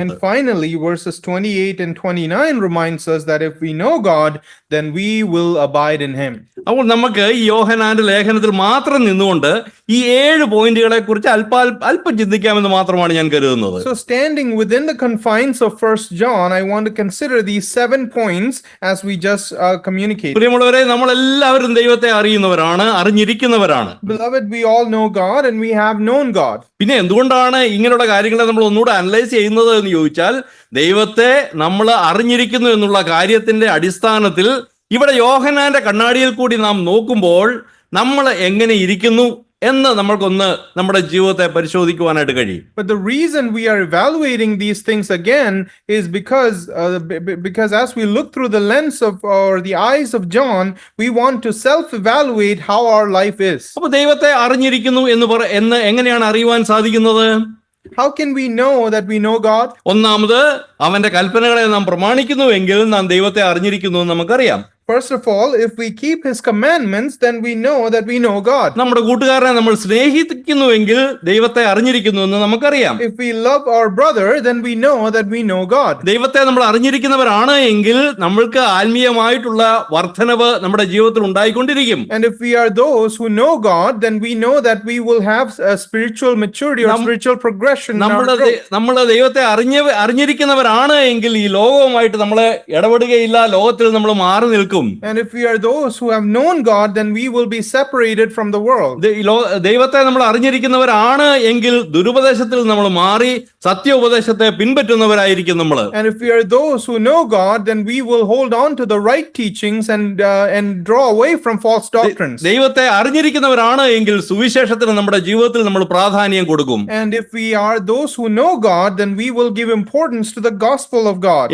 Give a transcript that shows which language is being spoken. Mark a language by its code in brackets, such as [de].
[en] And finally, verses 28 and 29 reminds us that if we know God, then we will abide in him. [ml] അപ്പോൾ നമുക്ക് ഈ യോഹന്നാന്റെ ലേഖനത്തിൽ മാത്രം നിന്നുകൊണ്ട് ഈ 7 പോയിന്റുകളെ കുറിച്ച് അല്പം ചിന്തിക്കാമെന്ന് മാത്രമാണ് ഞാൻ കരുതുന്നത്. [en] So standing within the confines of 1 John, I want to consider these 7 points as we just communicated. [ml] പ്രിയമുള്ളവരെ, നമ്മൾ എല്ലാവരും ദൈവത്തെ അറിഞ്ഞിരിക്കുന്നവരാണ്. [en] Beloved, we all know God and we have known God. [ml] പിന്നെ എന്തുകൊണ്ടാണ് ഇങ്ങനെയുള്ള കാര്യങ്ങളെ നമ്മൾ ഒന്നുകൂടെ അനലൈസ് ചെയ്യുന്നത് എന്ന് ചോദിച്ചാൽ, ദൈവത്തെ നമ്മൾ അറിഞ്ഞിരിക്കുന്നു എന്നുള്ള കാര്യത്തിന്റെ അടിസ്ഥാനത്തിൽ ഇവിടെ യോഹന്നാന്റെ കണ്ണാടിയിൽ കൂടി നാം നോക്കുമ്പോൾ നമ്മൾ എങ്ങനെ ഇരിക്കുന്നു എന്ന് നമ്മൾക്കൊന്ന് നമ്മുടെ ജീവിതത്തെ പരിശോധിക്കുവാനായിട്ട് കഴിയും. [en] But the reason we are evaluating these things again is because as we look through the lens of or the eyes of John, we want to self-evaluate how our life is. [ml] അപ്പോൾ ദൈവത്തെ അറിഞ്ഞിരിക്കുന്നു എന്ന് എങ്ങനെയാണ് അറിയുവാൻ സാധിക്കുന്നത്? [en] How can we know that we know God? [ml] ഒന്നാമത് അവന്റെ കൽപ്പനകളെ നാം പ്രമാണിക്കുന്നുവെങ്കിൽ നാം ദൈവത്തെ അറിഞ്ഞിരിക്കുന്നു എന്ന് നമുക്കറിയാം. [en] First of all, if we keep his commandments, then we know that we know God. [ml] നമ്മുടെ കൂട്ടുകാരനെ നമ്മൾ സ്നേഹിക്കുന്നുവെങ്കിൽ ദൈവത്തെ അറിഞ്ഞിരിക്കുന്നു എന്ന് നമുക്കറിയാം. [en] If we love our brother, then we know that we know God. [ml] ദൈവത്തെ നമ്മൾ അറിഞ്ഞിരിക്കുന്നവരാണ് എങ്കിൽ നമ്മൾക്ക് ആത്മീയമായിട്ടുള്ള വർധനവ് നമ്മുടെ ജീവിതത്തിൽ ഉണ്ടായിക്കൊണ്ടിരിക്കും. [en] And if we are those who know God, then we know that we will have a spiritual maturity or spiritual progression. [ml] നമ്മൾ ദൈവത്തെ അറിഞ്ഞിരിക്കുന്നവരാണ് എങ്കിൽ ഈ ലോകവുമായിട്ട് നമ്മൾ ഇടപെടുകയില്ല, ലോകത്തിൽ നമ്മൾ മാറി നിൽക്കും. [en] And if we are those who have known God, then we will be separated from the world. [ml] ദൈവത്തെ നമ്മൾ അറിഞ്ഞിരിക്കുന്നവരാണ് എങ്കിൽ ദുരുപദേശത്തിൽ നമ്മൾ മാറി സത്യ ഉപദേശത്തെ പിൻപറ്റുന്നവരായിരിക്കും നമ്മൾ. [en] And if we are those who know God, then we will hold on to the right teachings and draw away from false doctrines. [ml] ദൈവത്തെ അറിഞ്ഞിരിക്കുന്നവരാണ് എങ്കിൽ സുവിശേഷത്തിന് നമ്മുടെ ജീവിതത്തിൽ നമ്മൾ പ്രാധാന്യം കൊടുക്കും. [en] And if we are those who know God, then we will give importance to the gospel of God.